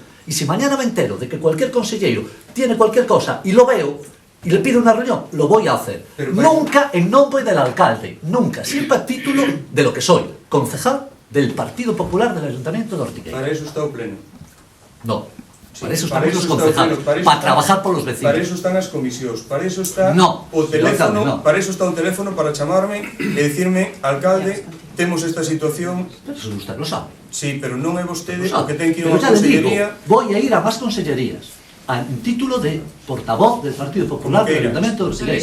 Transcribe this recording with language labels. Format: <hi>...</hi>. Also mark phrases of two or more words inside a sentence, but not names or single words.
<es>Y si mañana me entero de que cualquier consejero tiene cualquier cosa y lo veo, y le pido una reunión, lo voy a hacer. Nunca en nombre del alcalde, nunca, siempre a título de lo que soy, concejal del Partido Popular del Ayuntamiento de Ortigueira. Para eso está</es> <gl>o pleno.</gl> <es>No. Para eso estamos los concejales, para trabajar por los vecinos. Para eso están</es> <gl>as comisións,</gl> <es>para eso está</es> <gl>o teléfono,</gl> <es>para eso está un teléfono</es> <gl>para chamarme e dicirme, alcalde, temos esta situación.</gl> <es>Pero eso usted lo sabe.</es> <gl>Sí, pero non é vostede o que ten que ir a unha consellería.</gl> <es>Voy a ir a más consellerías, a un título de portavoz del Partido Popular del Ayuntamiento de Ortigueira.</es>